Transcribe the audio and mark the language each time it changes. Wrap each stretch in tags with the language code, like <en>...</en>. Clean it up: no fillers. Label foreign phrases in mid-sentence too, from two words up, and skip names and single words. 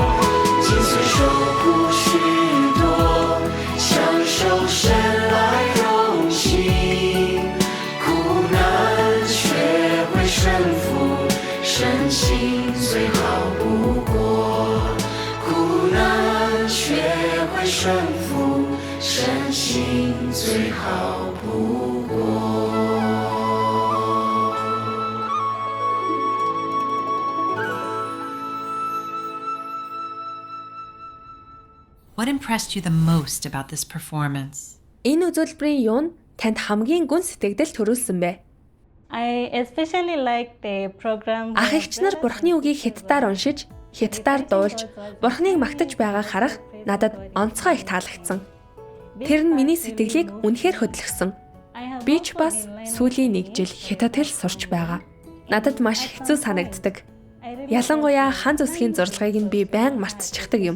<zh>心碎受苦许多，享受神来荣幸，苦难学会顺服，身心最好不过。苦难学会顺服，身心最好不过。</zh> <en>What impressed you the most about this performance?</en> <mn>Энэ үзүүлбэрийн юу нь танд хамгийн гүн сэтгэгдэл төрүүлсэн бэ?</mn> <en>I especially like the program.</en> <mn>Ах эгч нар Бурхны үгийг хятадаар уншиж, хятадаар дуулж, Бурхныг магтаж байгааг харах надад онцгой их таалагдсан. Тэр нь миний сэтгэлийг үнэхээр хөдөлгсөн. Би ч бас сүүлийн 1 жил хятад хэл сурч байгаа. Надад маш хэцүү санагддаг. Ялангуяа хан зүсгийн зурлагыг нь би байнга мартчихдаг юм.</mn>